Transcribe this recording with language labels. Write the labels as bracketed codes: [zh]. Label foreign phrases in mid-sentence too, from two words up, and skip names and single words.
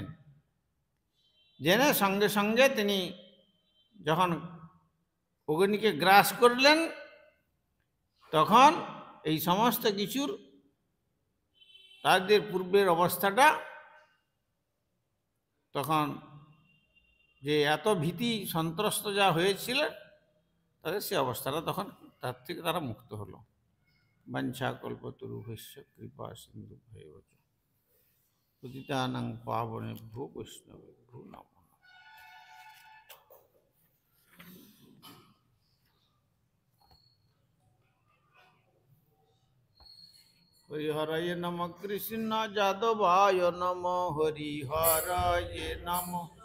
[bn] জেনে সঙ্গে সঙ্গে তিনি যখন অগ্নিকে গ্রাস করলেন, তখন এই সমস্ত কিছুর তাদের পূর্বের অবস্থাটা, তখন যে এত ভীতি সন্ত্রস্ত যা হয়েছিল তাদের সে অবস্থাটা, তখন তার থেকে তারা মুক্ত হলো। [sa] বাঞ্ছা কল্পতরুভ্যশ্চ কৃপা সিন্ধুভ্যেব চ। पतितानां पावनेभ्यो वैष्णवेभ्यो नमः। हरिहराय नमः कृष्ण जादवाय नमः हरिहराय नमः